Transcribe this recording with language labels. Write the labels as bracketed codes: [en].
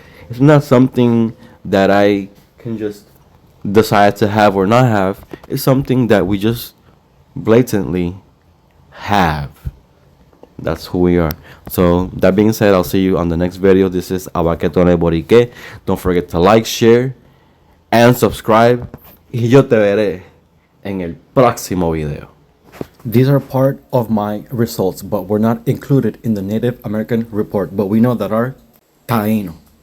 [en] It's not something that I can just decide to have or not have. It's something that we just blatantly have. That's who we are. So that being said, I'll see you on the next video. This is Abaquetone Borique. Don't forget to like, share, and subscribe. [es] Y yo te veré en el próximo video. [en] These are part of my results, but were not included in the Native American report. But we know that are Taino.